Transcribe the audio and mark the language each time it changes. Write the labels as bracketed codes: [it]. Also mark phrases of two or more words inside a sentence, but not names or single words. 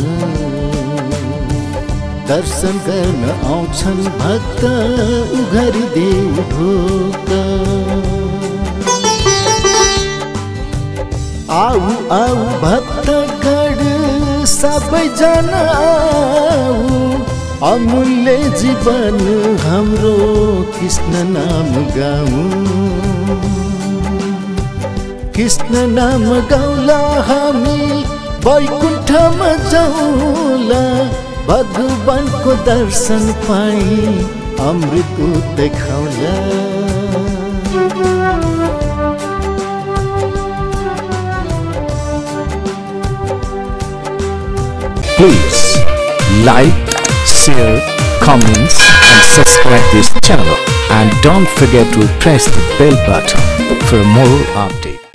[ne] दर्शन गर्न आउँछन् भक्त उघारिदेऊ ढोका आऊ आऊ भक्तगण सबैजना आऊ अमूल्य जीवन हाम्रो कृष्ण नाम गाऊं कृष्ण नाम गाउँला हामी वैकुण्ठमा जाउँला भगवानको दर्शन पाई अमृत देखाउला [en] Please like, share, comments and subscribe this channel and don't forget to press the bell button for more updates.